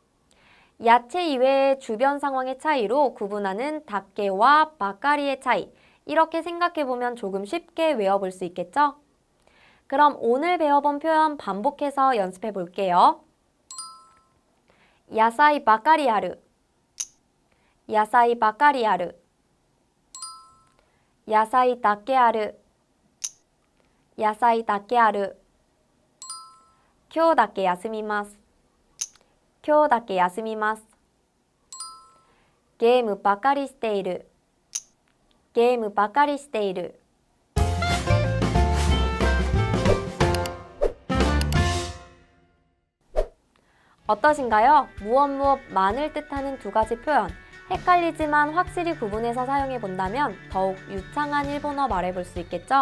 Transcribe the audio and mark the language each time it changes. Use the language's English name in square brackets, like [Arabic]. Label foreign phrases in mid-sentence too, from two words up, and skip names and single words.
[Korean] 야채 이외의 주변 상황의 차이로 구분하는 다케와 바까리의 차이, 이렇게 생각해보면 조금 쉽게 외워볼 수 있겠죠? 그럼 오늘 배워본 표현 반복해서 연습해 볼게요. [Japanese] 野菜ばかりある、野菜ばかりある. 野菜だけある野菜だけある今日だけ休みます今日だけ休みますゲームばかりしているゲームばかりしている 어떠신가요? [Korean] 무엇 많을 듯하는 두 가지 표현. 헷갈리지만 확실히 구분해서 사용해 본다면 더욱 유창한 일본어 말해볼 수 있겠죠?